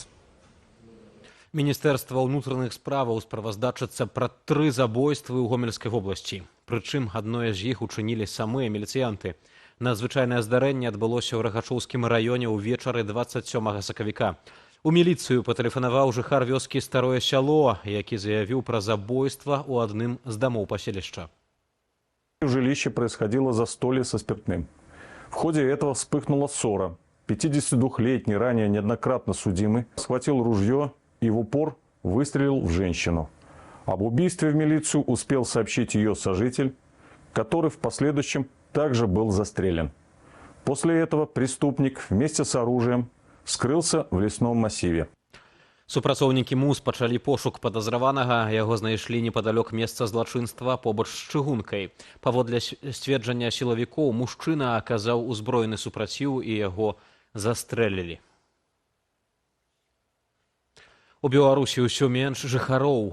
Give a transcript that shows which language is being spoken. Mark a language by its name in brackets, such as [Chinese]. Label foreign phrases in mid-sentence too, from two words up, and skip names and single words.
[Belarusian] Міністэрства ўнутраных справаў справаздачыцца пра 3 забойствы ў Гомельскай вобласці. Прычым, адное з іх учынілі самыя міліцыянты. Надзвычайнае здарэнне адбылося ў Рагачоўскім раёне ўвечары 27 сакавіка. У міліцыю патэлефанаваў жыхар вёскі Старое Сяло, які заявіў пра забойства ў адным з дамоў паселішча. [Russian] В жилище происходило застолье со спиртным. В ходе этого вспыхнула ссора. 52-летний, ранее неоднократно судимый, схватил ружье и в упор выстрелил в женщину. Об убийстве в милицию успел сообщить ее сожитель, который в последующем также был застрелен. После этого преступник вместе с оружием скрылся в лесном массиве. [Belarusian] Супрацоўнікі МУС пачалі пошук падазраванага, яго знайшлі непадалёк месца злачынства побач з чыгункай. Паводле сцверджання сілавікоў, мужчына аказаў узброены супраціў і яго застрэлілі. У Беларусі ўсё менш жыхароў.